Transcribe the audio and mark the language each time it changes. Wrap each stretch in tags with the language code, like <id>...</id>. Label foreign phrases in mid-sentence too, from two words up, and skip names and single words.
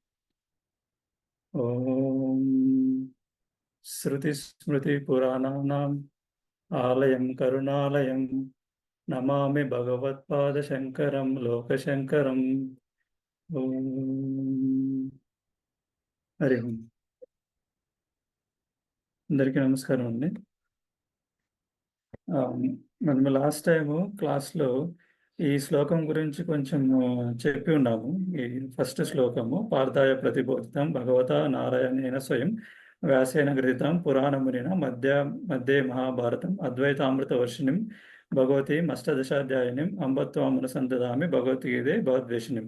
<sa>ॐ श्रुतिस्मृतिपुराणानाम् आलयं करुणालयं नमामि भगवत्पादशङ्करं लोकशङ्करम्। ॐ हरि ओम्।</sa> <te>అందరికీ నమస్కారం అండి. మనం</te> <en>last time</en> <te>క్లాస్లో ఈ శ్లోకం గురించి కొంచెం చెప్పి ఉన్నాము. ఈ ఫస్ట్ శ్లోకము</te> <sa>पार्थाय प्रतिबोधितं भगवत नारायणेन स्वयं व्यासेन गृहीतं पुराणमुनिन मध्य महाभारतं अद्वैतामृत वर्षिणिं भगवतीं अष्टदशाध्यायिनिं अम्बत्वामनुसन्धामि भगवद्गीते भगवद्वेषिणिं.</sa>